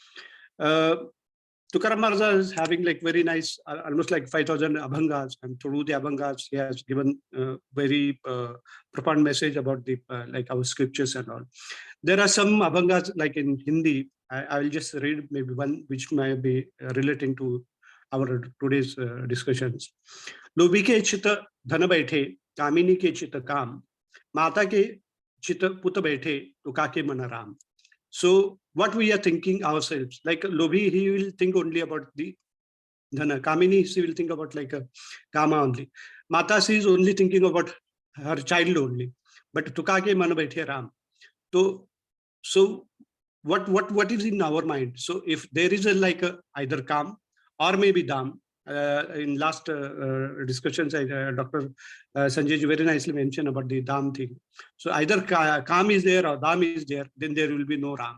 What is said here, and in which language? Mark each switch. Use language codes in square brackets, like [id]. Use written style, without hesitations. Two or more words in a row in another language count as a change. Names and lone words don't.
[en] Tukaram Maharaj is having like very nice, almost like 5,000 abhangas, and through the abhangas, he has given very profound message about the like our scriptures and all. There are some abhangas like in Hindi. I will just read maybe one which may be relating to our today's discussions. [hi] लोभी के चित धन बैठे, कामिनी के चित काम, माता के चित पूत बैठे, तुका के मन राम. [en] So what we are thinking ourselves, like Lobhi, he will think only about the dhana. Kamini, she will think about like a kama only. Mata, she is only thinking about her child only. [hi] But तुका के मन बैठे राम. [en] So what is in our mind? So if there is a like a either kam or maybe dam. In last discussions, Dr. Sanjay ji very nicely mentioned about the dam thing. So either kam is there or dam is there, then there will be no ram.